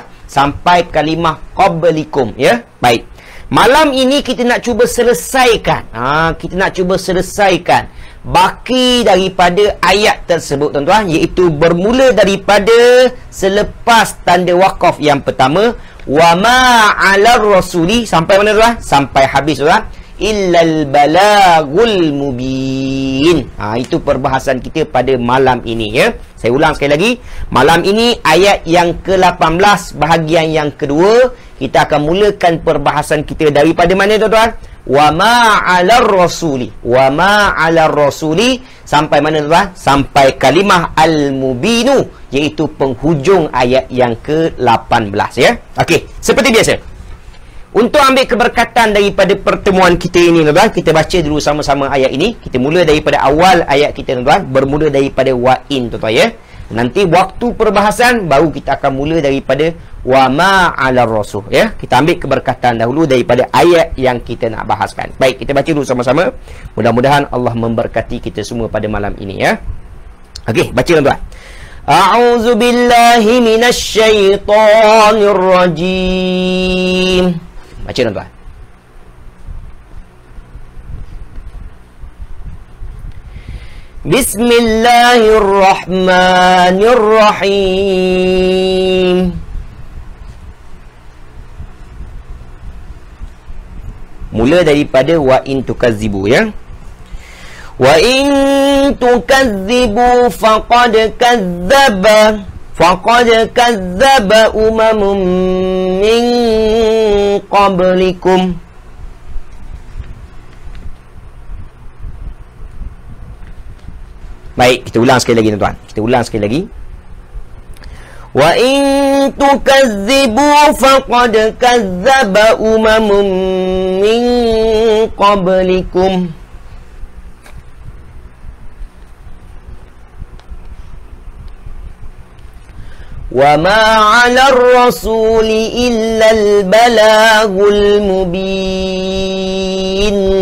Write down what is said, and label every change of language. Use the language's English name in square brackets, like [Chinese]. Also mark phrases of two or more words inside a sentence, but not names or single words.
[Malay] Sampai kalimah qablikum, ya. Baik. Malam ini kita nak cuba selesaikan. Kita nak cuba selesaikan baki daripada ayat tersebut tuan-tuan, iaitu bermula daripada selepas tanda waqaf yang pertama [Arabic] وما على الرسول [Malay] sampai mana tuan? Sampai habis tuan. [Arabic] إلا البلاغ المبين. [Malay] Itu perbahasan kita pada malam ini, ya. Saya ulang sekali lagi. Malam ini ayat yang ke-18 bahagian yang kedua. Kita akan mulakan perbahasan kita daripada mana tuan-tuan? [Arabic] وما على الرسول. وما على الرسول [Malay] sampai mana tuan? Sampai kalimah al-mubinu, iaitu penghujung ayat yang ke-18, ya. Okey, seperti biasa. Untuk ambil keberkatan daripada pertemuan kita ini tuan-tuan, kita baca dulu sama-sama ayat ini. Kita mula daripada awal ayat kita tuan-tuan, bermula daripada wa'in tuan-tuan, ya. Nanti waktu perbahasan baru kita akan mula daripada [Arabic] وما على الرسول, [Malay] ya. Kita ambil keberkatan dahulu daripada ayat yang kita nak bahaskan. Baik, kita baca dulu sama-sama. Mudah-mudahan Allah memberkati kita semua pada malam ini, ya. Okey, baca tuan-tuan. [Arabic] أعوذ بالله من الشيطان الرجيم. [Malay] Baca tuan-tuan. [Arabic] بسم الله الرحمن الرحيم. [Malay] Mula daripada [Arabic] وإن تكذبوا, [Malay] ya. [Arabic] وإن تكذبوا فقد كذب أمم من قبلكم. [Malay] Baik, kita ulang sekali lagi tuan-tuan. Kita ulang sekali lagi. [Arabic] وإن تكذبوا فقد كذب أمم من قبلكم. وما على الرسول إلا البلاغ المبين.